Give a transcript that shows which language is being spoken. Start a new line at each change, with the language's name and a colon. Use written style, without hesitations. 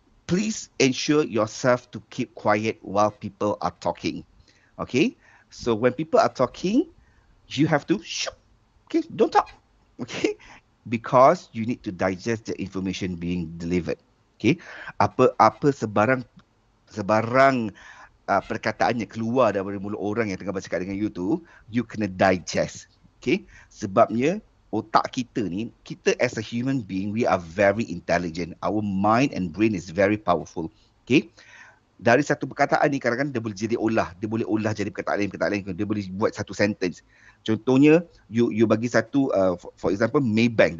English: Please ensure yourself to keep quiet while people are talking. Okay. So when people are talking, you have to shh. Okay. Don't talk. Okay. Because you need to digest the information being delivered. Okay.
Malay: Apa sebarang perkataannya keluar daripada mulut orang yang tengah bercakap dengan you tu, you kena digest.
English: Okay.
Malay: Sebabnya otak kita ni, kita
English: as a human being, we are very intelligent. Our mind and brain is very powerful.
Malay: Okay. Dari satu perkataan ni kadang-kadang dia boleh olah jadi perkataan lain, dia boleh buat satu sentence. Contohnya, you bagi satu,
English: for example,
Malay: Maybank.